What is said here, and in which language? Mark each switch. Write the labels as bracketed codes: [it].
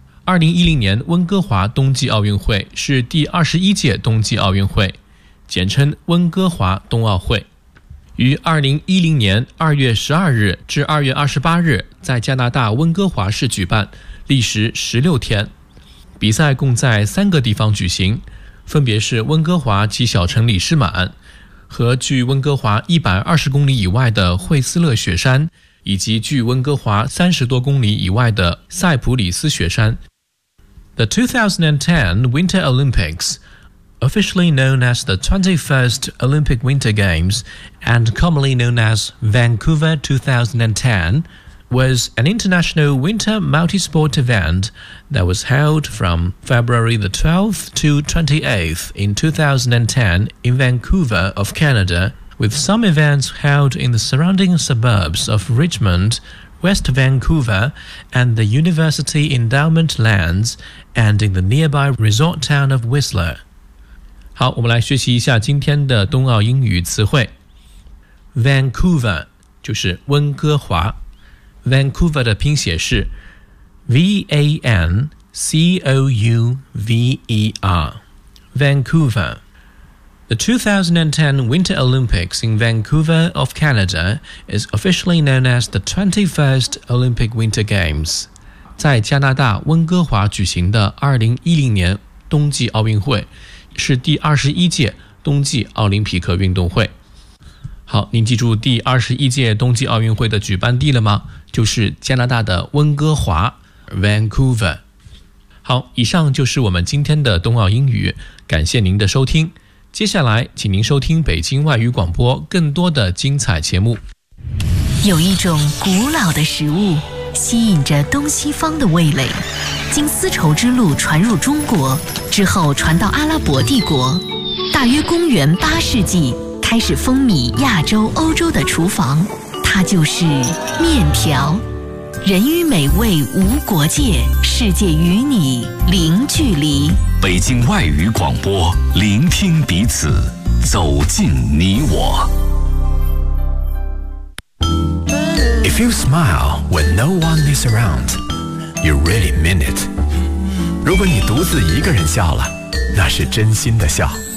[zh] 2010年温哥华冬季奥运会是第21届冬季奥运会，简称温哥华冬奥会，于2010年2月12日至2月28日在加拿大温哥华市举办，历时16天。比赛共在三个地方举行，分别是温哥华及小城里士满，和距温哥华120公里以外的惠斯勒雪山，以及距温哥华30多公里以外的塞普里斯雪山。 [en] The 2010 Winter Olympics, officially known as the 21st Olympic Winter Games and commonly known as Vancouver 2010, was an international winter multi-sport event that was held from February the 12th to 28th in 2010 in Vancouver of Canada, with some events held in the surrounding suburbs of Richmond, West Vancouver, and the University Endowment Lands, and in the nearby resort town of Whistler. [zh] 好，我们来学习一下今天的冬奥英语词汇。 Vancouver 就是温哥华。Vancouver 的拼写是 V-A-N-C-O-U-V-E-R Vancouver. [en] The 2010 Winter Olympics in Vancouver of Canada is officially known as the 21st Olympic Winter Games. [zh] 在加拿大温哥华举行的2010年冬季奥运会是第21届冬季奥林匹克运动会。好，您记住第21届冬季奥运会的举办地了吗？就是加拿大的温哥华 Vancouver。好，以上就是我们今天的冬奥英语，感谢您的收听，接下来请您收听北京外语广播更多的精彩节目。有一种古老的食物吸引着东西方的味蕾，经丝绸之路传入中国之后传到阿拉伯帝国，大约公元八世纪开始风靡亚洲欧洲的厨房，它就是面条。人与美味无国界，世界与你零距离。北京外语广播，聆听彼此，走进你我。 [en] If you smile when no one is around, you really mean it. [zh] 如果你独自一个人笑了，那是真心的笑。